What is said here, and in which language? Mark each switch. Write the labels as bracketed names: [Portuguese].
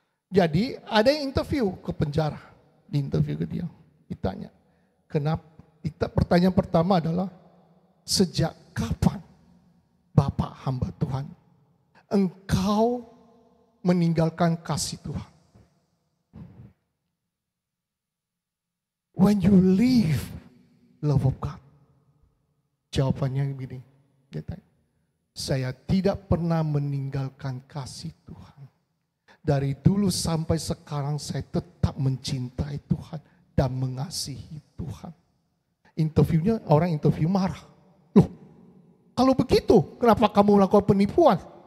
[Indonesian] Jadi ada yang interview ke penjara, diinterview ke dia, ditanya, kenapa? Pertanyaan pertama adalah, sejak kapan Bapak hamba Tuhan engkau meninggalkan kasih Tuhan? [English] When you leave love of God. [Indonesian] Jawabannya begini. Saya tidak pernah meninggalkan kasih Tuhan. Dari dulu sampai sekarang saya tetap mencintai Tuhan dan mengasihi Tuhan. Interviewnya orang interview marah. Loh, kalau begitu kenapa kamu melakukan penipuan?